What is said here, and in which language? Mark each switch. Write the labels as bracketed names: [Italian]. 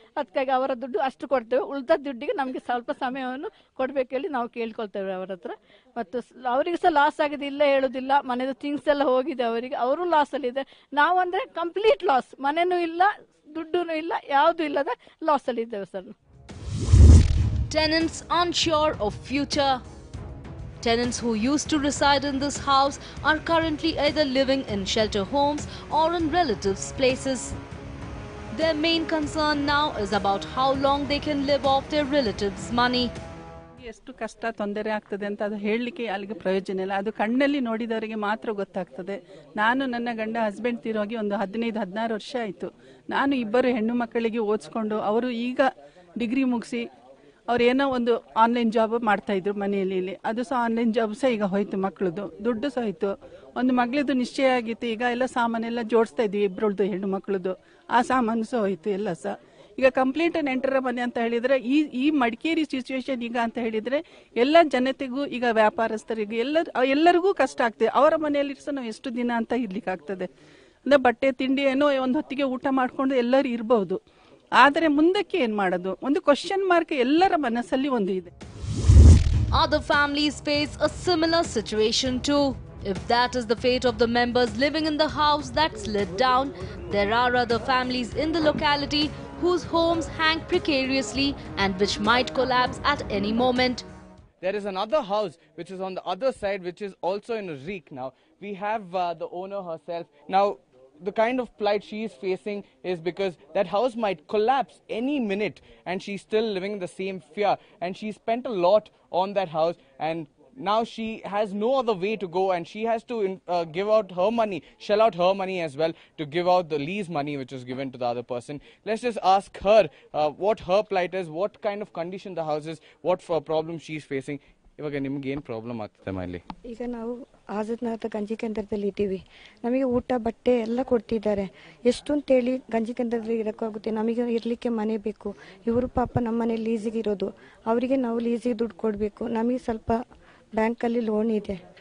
[Kannada] ಅದಕ್ಕಾಗಿ ಅವರ ದುಡ್ಡು ಅಷ್ಟು ಕೊಡ್ತೇವೆ, ಉಳಿದ ದುಡ್ಡಿಗೆ ನಮಗೆ ಸ್ವಲ್ಪ ಸಮಯವನ್ನು ಕೊಡ್ಬೇಕೇಳಿ ನಾವು ಕೇಳ್ಕೊಳ್ತೇವೆ ಅವರ ಹತ್ರ. ಮತ್ತು ಅವರಿಗೆ ಸಹ ಲಾಸ್ ಆಗಿದೆ, ಇಲ್ಲ ಹೇಳೋದಿಲ್ಲ. ಮನೆದು ಥಿಂಗ್ಸ್ ಎಲ್ಲ ಹೋಗಿದೆ ಅವರಿಗೆ, ಅವರು ಲಾಸ್ ಅಲ್ಲಿ ಇದೆ. ನಾವಂದ್ರೆ ಕಂಪ್ಲೀಟ್ ಲಾಸ್, ಮನೆನೂ ಇಲ್ಲ, ದುಡ್ಡು ಇಲ್ಲ, ಯಾವುದು ಇಲ್ಲದ ಲಾಸ್ ಅಲ್ಲಿ ಇದ್ದೇವೆ sir. [English] Tenants unsure of future. Tenants who used to reside in this house are currently either living in shelter homes or in relatives' places. Their main concern now is about how long they can live off their relatives' money. [Kannada] ಎಷ್ಟು ಕಷ್ಟ ತೊಂದರೆ ಆಗ್ತದೆ ಅಂತ ಅದು ಹೇಳಲಿಕ್ಕೆ ಅಲ್ಲಿಗೆ ಪ್ರಯೋಜನ ಇಲ್ಲ. ಅದು ಕಣ್ಣಲ್ಲಿ ನೋಡಿದವರಿಗೆ ಮಾತ್ರ ಗೊತ್ತಾಗ್ತದೆ. ನಾನು ನನ್ನ ಗಂಡ ಹಸ್ಬೆಂಡ್ ತೀರೋಗಿ ಒಂದು 15-16 ವರ್ಷ ಆಯಿತು. ನಾನು 2 ಹೆಣ್ಣು ಮಕ್ಕಳಿಗೆ ಓದಿಸ್ಕೊಂಡು ಅವರು ಈಗ ಡಿಗ್ರಿ ಮುಗಿಸಿ ಅವ್ರು ಏನೋ ಒಂದು ಆನ್ಲೈನ್ ಜಾಬ್ ಮಾಡ್ತಾ ಇದ್ರು ಮನೆಯಲ್ಲಿ. ಇಲ್ಲಿ ಅದು ಸಹ ಆನ್ಲೈನ್ ಜಾಬ್ ಸಹ ಈಗ ಹೋಯ್ತು. ಮಕ್ಕಳದು ದುಡ್ಡು ಸಹ ಹೋಯ್ತು. ಒಂದು ಮಗಳದು ನಿಶ್ಚಯ ಆಗಿತ್ತು. ಈಗ ಎಲ್ಲ ಸಾಮಾನೆಲ್ಲ ಜೋಡಿಸ್ತಾ ಇದ್ವಿ, 2 ಹೆಣ್ಣು ಮಕ್ಕಳದು. ಆ ಸಾಮಾನು ಸಹ ಹೋಯ್ತು ಎಲ್ಲ ಸಹ. ಈಗ ಕಂಪ್ಲೀಟ್ ನೆಂಟರ ಮನೆ ಅಂತ ಹೇಳಿದ್ರೆ ಈ ಮಡಿಕೇರಿ ಸಿಚುವೇಶನ್ ಈಗ ಅಂತ ಹೇಳಿದ್ರೆ ಎಲ್ಲ ಜನತೆಗೂ ಈಗ ವ್ಯಾಪಾರಸ್ಥರಿಗೂ ಎಲ್ಲರಿಗೂ ಕಷ್ಟ ಆಗ್ತದೆ. ಅವರ ಮನೆಯಲ್ಲಿ ಸಹ ನಾವು ಎಷ್ಟು ದಿನ ಅಂತ ಇರ್ಲಿಕ್ಕೆ ಆಗ್ತದೆ. ಅಂದ್ರೆ ಬಟ್ಟೆ ತಿಂಡಿ ಏನೋ ಒಂದು ಹೊತ್ತಿಗೆ ಊಟ ಮಾಡ್ಕೊಂಡು ಎಲ್ಲರೂ ಇರಬಹುದು. ಆದರೆ ಮುಂದಕ್ಕೆ ಏನು ಮಾಡೋದು, ಒಂದು ಕ್ವೆಶ್ಚನ್ ಮಾರ್ಕ್ ಎಲ್ಲರ ಮನಸ್ಸಲ್ಲಿ ಒಂದು ಇದೆ. [English] Other families face a similar situation too. If that is the fate of the members living in the house that slid down, there are other families in the locality whose homes hang precariously and which might collapse at any moment. There is another house which is on the other side, which is also in a reek now. We have the owner herself. Now, the kind of plight she is facing is because that house might collapse any minute and she's still living in the same fear, and she spent a lot on that house and now she has no other way to go and she has to give out her money, shell out her money as well to give out the lease money which is given to the other person. Let's just ask her what her plight is, what kind of condition the house is, what problem she's facing. [Kannada] ಇವಾಗ ನಿಮ್ಗೆ ಏನು problem ಆಗ್ತದೆ ಮಲ್ಲಿ? ಈಗ ನಾವು ಆಜಾದ್ನಗರದ ಗಂಜಿ ಕೇಂದ್ರದಲ್ಲಿ ಇದ್ದೀವಿ. ನಮಗೆ ಊಟ ಬಟ್ಟೆ ಎಲ್ಲ ಕೊಡ್ತಿದ್ದಾರೆ. ಎಷ್ಟು ಅಂತೇಳಿ ಗಂಜಿ ಕೇಂದ್ರದಲ್ಲಿ ಇರೋಕ್ಕಾಗುತ್ತೆ? ನಮಗೆ ಇರಲಿಕ್ಕೆ ಮನೆ ಬೇಕು. ಇವರು ಪಾಪ ನಮ್ಮ ಮನೆ ಲೀಸಿಗೆ ಇರೋದು, ಅವರಿಗೆ ನಾವು ಲೀಸಿಗೆ ದುಡ್ಡು ಕೊಡಬೇಕು. ನಮಗೆ ಸ್ವಲ್ಪ ಬ್ಯಾಂಕಲ್ಲಿ ಲೋನ್ ಇದೆ,